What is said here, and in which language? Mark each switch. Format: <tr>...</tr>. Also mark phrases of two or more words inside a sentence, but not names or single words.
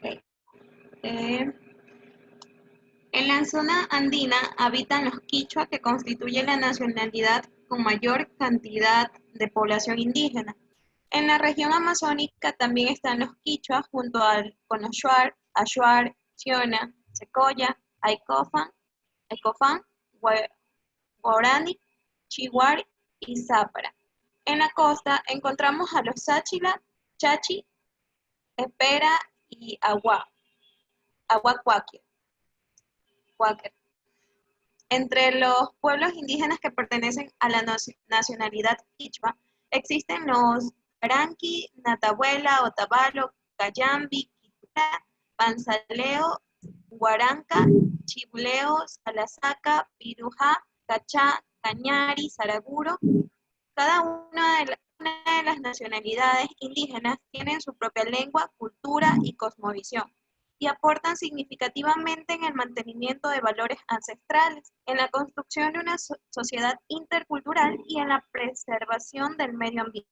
<es>Eh, en la zona andina habitan los quichua, que constituyen la nacionalidad con mayor cantidad de población indígena. En la región amazónica también están los quichua con los shuar, ashuar, chiona, secoya, aicofán, guarani, chihuar y zápara. En la costa encontramos a los sáchila, chachi, espera y aguacuáquer. Entre los pueblos indígenas que pertenecen a la nacionalidad quichua existen los Aranqui, Natabuela, Otavalo, Cayambi, Quitura, Panzaleo, Huaranca, Chibuleo, Salasaca, Pirujá, Cachá, Cañari, Saraguro. Cada una de las nacionalidades indígenas tienen su propia lengua, cultura y cosmovisión, y aportan significativamente en el mantenimiento de valores ancestrales, en la construcción de una sociedad intercultural y en la preservación del medio ambiente.</es>